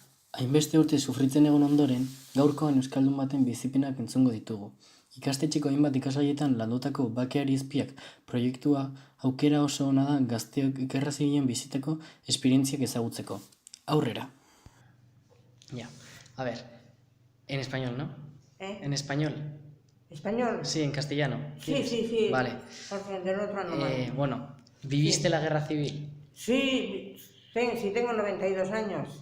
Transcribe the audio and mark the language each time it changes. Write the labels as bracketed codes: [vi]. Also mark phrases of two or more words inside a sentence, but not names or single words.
[eu] Hainbeste urte sufritzen egon ondoren, gaurkoan euskaldun baten bizipenak entzungo ditugu. Ikastetxeko hainbat ikasgaietan landutako bakeari izpiak proiektua aukera oso ona da gazteok gerra zibilean bizitako esperientziak ezagutzeko. Aurrera. [es] Ya, a ver, en español, ¿no? En español. ¿Español? Sí, en castellano. Sí, sí, sí. Vale. Porque del otro no más. Bueno, ¿viviste la guerra civil? Sí, sí, tengo 92 años.